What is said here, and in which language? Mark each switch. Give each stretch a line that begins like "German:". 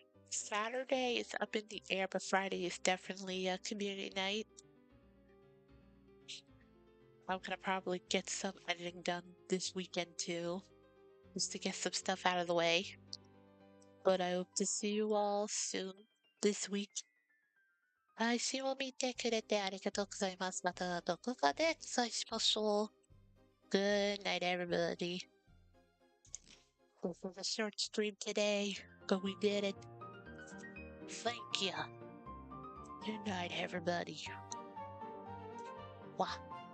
English: Saturday is up in the air, but Friday is definitely a community night. I'm gonna probably get some editing done this weekend too, just to get some stuff out of the way. But I hope to see you all soon. this week.
Japanese: 配信を見てくれてありがとうございます。またどこかで記載しましょう。
English: Good night, everybody. This was a short stream today, but we did it. Thank you. Good night, everybody. Wow.